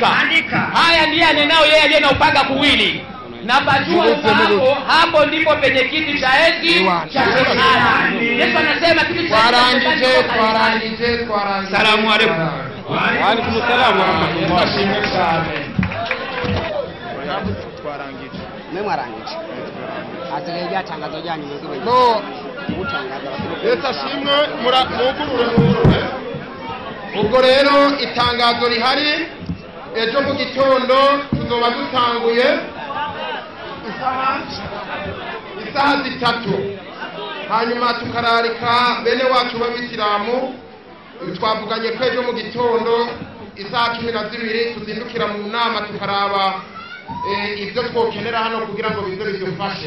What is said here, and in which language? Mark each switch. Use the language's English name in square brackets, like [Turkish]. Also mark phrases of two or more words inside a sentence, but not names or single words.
[Swahili] Haya ndiye anenao yeye aliye na upanga kuwili. Na pajua hapo ndipo penye kiti cha enzi cha Shetani. Yesu anasema kiti cha enzi. [Arabic] سلام عليكم. وعليكم السلام ورحمة الله. [Rundi] Memwarangije ategereje tangazo ryanyu mwebwe no mutangaza leta shimwe mugurure ubwo rero itangazo rihari ejo mu gitondo tuzoba dutanguye isaha 3 hanyuma tukararika bene wacu b'abisilamu twavuganye ko ejo mu gitondo isaha 12 tuzindukira mu nama tukaraba ibyo twokenera hano kugira ngo bize bidufashe.